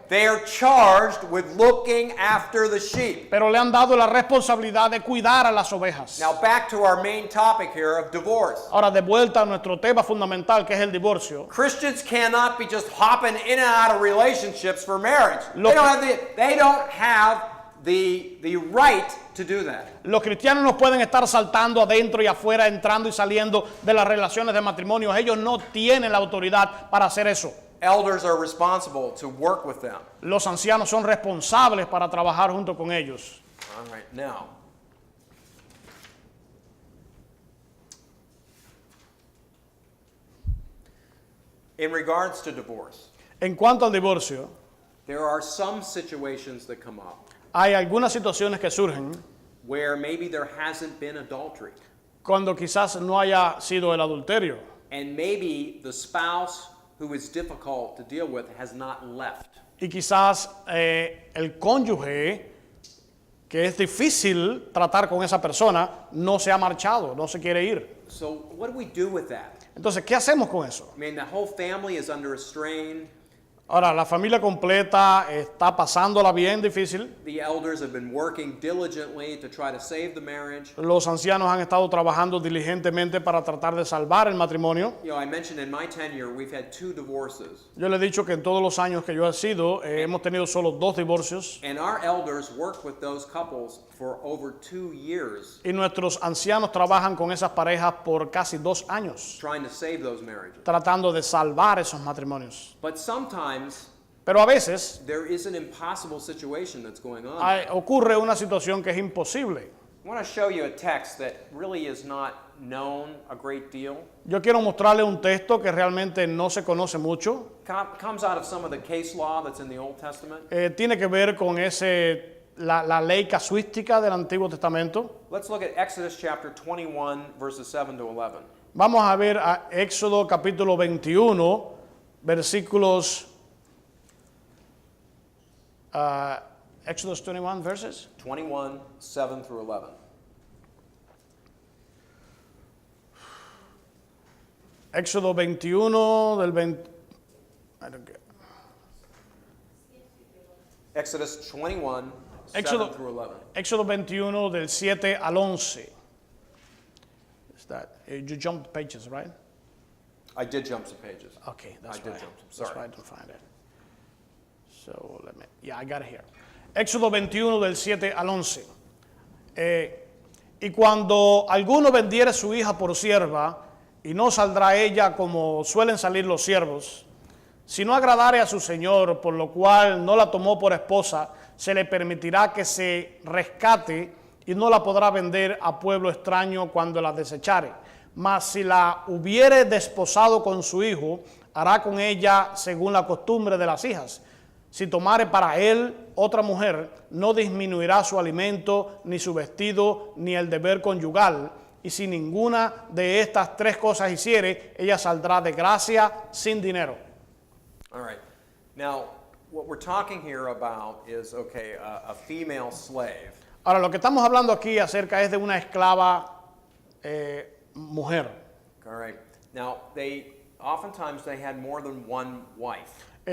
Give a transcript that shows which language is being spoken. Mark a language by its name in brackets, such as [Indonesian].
[English] they are charged with looking after the sheep. [Spanish] le han dado la responsabilidad de cuidar a las ovejas. [English] Now back to our main topic here of divorce. [Spanish] Ahora, de vuelta a nuestro tema fundamental, que es el divorcio. [English] Christians cannot be just hopping in and out of relationships for marriage. [Spanish] Lo [English] They don't have the right to do that. [Spanish] Los cristianos no pueden estar saltando adentro y afuera, entrando y saliendo de las relaciones de matrimonio. Ellos no tienen la autoridad para hacer eso. [English] Elders are responsible to work with them. [Spanish] Los ancianos son responsables para trabajar junto con ellos. [English] All right, now. In regards to divorce, [Spanish] En cuanto al divorcio, [English] there are some situations that come up [Spanish] hay algunas situaciones que surgen [English] where maybe there hasn't been adultery, [Spanish] cuando quizás no haya sido el adulterio. [English] and maybe the spouse who is difficult to deal with has not left. [Spanish] Y quizás el cónyuge, que es difícil tratar con esa persona, no se ha marchado, no se quiere ir. [English] So what do we do with that? [Spanish] Entonces, ¿qué hacemos con eso? [English] I mean, the whole family is under a strain. [Spanish] Ahora, la familia completa está pasándola bien difícil. [English] The elders have been working diligently to try to save the marriage. [Spanish] Los ancianos han estado trabajando diligentemente para tratar de salvar el matrimonio. [English] You know, I mentioned in my tenure we've had 2 divorces, [Spanish] Yo le he dicho que en todos los años que yo he sido, hemos tenido solo 2 divorcios. [English] and our elders worked with those couples for over 2 years [Spanish] Y nuestros ancianos trabajan con esas parejas por casi 2 años, [English] trying to save those marriages. [Spanish] tratando de salvar esos matrimonios. [English] But sometimes [Spanish] Pero a veces [English] there is an impossible situation that's going on. [Spanish] ocurre una situación que es imposible. [English] I want to show you a text that really is not known a great deal. [Spanish] Yo quiero mostrarle un texto que realmente no se conoce mucho. [English] Comes out of some of the case law that's in the Old Testament. [Spanish] Tiene que ver con la ley casuística del Antiguo Testamento. [English] Let's look at Exodus chapter 21, verses 7 to 11. [Spanish] Vamos a ver a Éxodo capítulo 21, versículos... [English] Exodus 21 verses. 21, 7 through 11. [Spanish] Éxodo 21 del 20... [English] I don't get- Exodus 21, 7 [Spanish] Éxodo- [English] through 11. [Spanish] Éxodo 21 del 7 al 11. [English] Is that, you jumped pages, right? I did jump some pages. Okay, that's I did right. jump some, That's sorry. why I don't find it. So let me, yeah, I got it here. [Spanish] Éxodo 21 del 7 al 11. Y cuando alguno vendiere su hija por sierva, y no saldrá ella como suelen salir los siervos, si no agradare a su señor, por lo cual no la tomó por esposa, se le permitirá que se rescate y no la podrá vender a pueblo extraño cuando la desechare. Mas si la hubiere desposado con su hijo, hará con ella según la costumbre de las hijas. Si tomare para él otra mujer, no disminuirá su alimento, ni su vestido, ni el deber conyugal. Y si ninguna de estas tres cosas hiciere, ella saldrá de gracia sin dinero. [English] All right. Now, what we're talking here about is, okay, a female slave. [Spanish] Ahora, lo que estamos hablando aquí acerca es de una esclava mujer. [English] All right. Now, oftentimes they had more than one wife.